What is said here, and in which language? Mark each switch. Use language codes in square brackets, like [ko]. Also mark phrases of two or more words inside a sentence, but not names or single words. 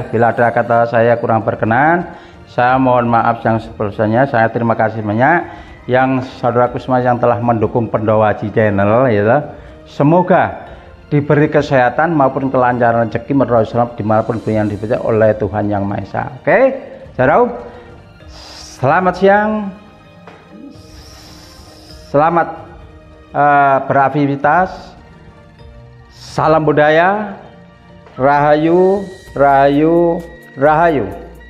[id] Bila ada kata saya kurang berkenan, saya mohon maaf yang sebesarnya. Saya terima kasih banyak yang saudaraku semua yang telah mendukung Pendowaji Channel, ya. Semoga diberi kesehatan maupun kelancaran rezeki merosot dimanapun yang dibaca oleh Tuhan Yang Maha Esa. Oke, saudaraku, selamat siang, selamat beraktivitas. Salam budaya, rahayu, rahayu, rahayu.